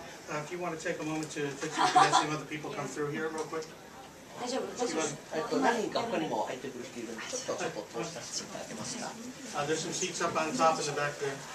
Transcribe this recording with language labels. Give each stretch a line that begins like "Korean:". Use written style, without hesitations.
English: If you want to take a moment to fix your convincing other people come through here real quick.
Japanese: 大丈夫大丈夫何人か他にも入ってくる人いるんで、ちょっと通させていただけますか。
English: There's some seats up on top in the back there.